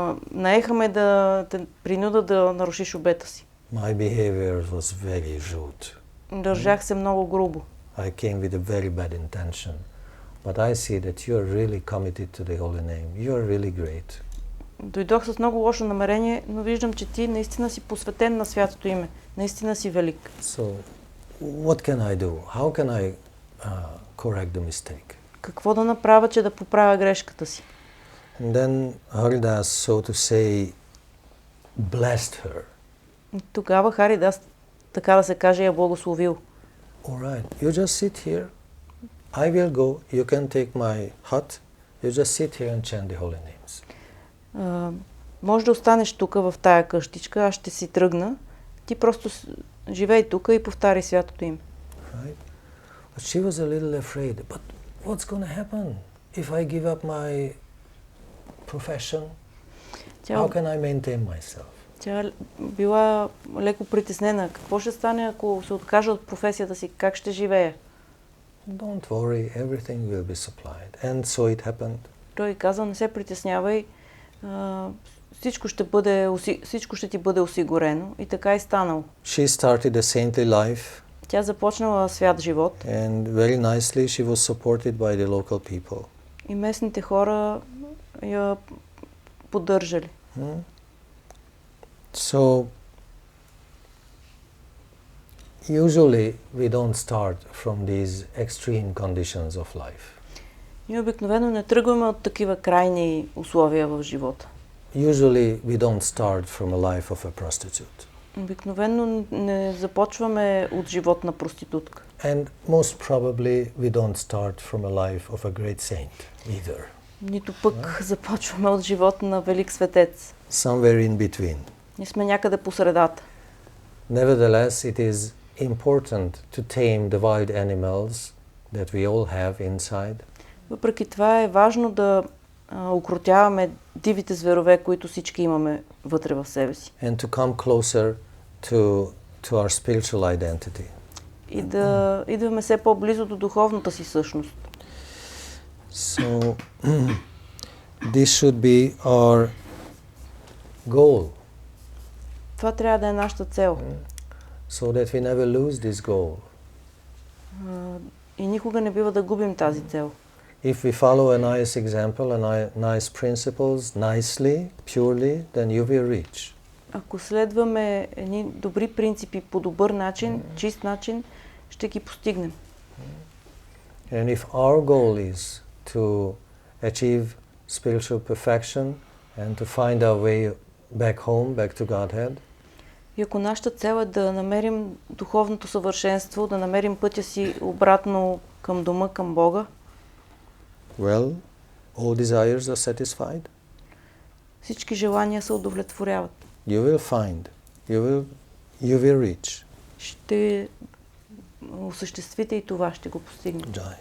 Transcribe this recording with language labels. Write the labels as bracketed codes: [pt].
[bg] Наеха ме да те принуда да нарушиш обета си. [en] My behavior was very rude. [bg] Държах се много грубо. [en] I came with a very bad intention. But I see that you are really committed to the holy name. You are really great. [bg] Дойдох с много лошо намерение, но виждам, че ти наистина си посветен на святото име. Наистина си велик. [en] So, what can I do? How can I correct the mistake? [bg] Какво да направя, че да поправя грешката си? [en] And then Haridas, so to say, blessed her. [bg] И тогава Харидас, така да се каже, я благословил. [en] All right, you just sit here. I will go. You can take my hut. You just sit here and chant the holy names. [bg] Може да останеш тук в тая къщичка, аз ще си тръгна. Ти просто живей тук и повтаряй святото име. [en] Right? But she was a little afraid. But what's going to happen if I give up my profession? How can I maintain myself? [bg] Тя била леко притеснена. Какво ще стане, ако се откажа от професията си? Как ще живея? [en] Don't worry, everything will be supplied. And so it happened. [bg] Той каза: не се притеснявай, всичко ще ти бъде осигурено. И така и станало. [en] She started a saintly life. [bg] Тя започнала свят живот. [en] And very nicely she was supported by the local people. [bg] И местните хора я поддържали. [en] So, usually we don't start from these extreme conditions of life. [bg] Ние обикновено не тръгваме от такива крайни условия в живота. [en] Usually we don't start from a life of a prostitute. [bg] Обикновено не започваме от живот на проститутка. [en] And most probably we don't start from a life of a great saint either. [bg] Нито пък започваме от живот на велик светец. [en] Somewhere in between. [bg] Ние сме някъде по средата. [en] Nevertheless, it is important to tame the wild animals that we all have inside. [bg] Въпреки това е важно да укротяваме дивите зверове, които всички имаме вътре в себе си. [en] And to come closer to our spiritual identity. [bg] И да идваме все по-близо до духовната си същност. [en] So, this should be our goal. [bg] Това трябва да е нашата цел. [en] So that we never lose this goal. [bg] И никога не бива да губим тази цел. [en] If we follow a nice example, nice principles, nicely, purely, then you will reach. [bg] Ако следваме едни добри принципи по добър начин, чист начин, ще ги постигнем. [en] And if our goal is to achieve spiritual perfection and to find our way back home, back to Godhead, [bg] и ако нашата цел е да намерим духовното съвършенство, да намерим пътя си обратно към дома, към Бога, [en] well, all desires are satisfied. [bg] всички желания се удовлетворяват. [en] You will find, you will reach. [bg] Ще осъществите и това, ще го постигнете.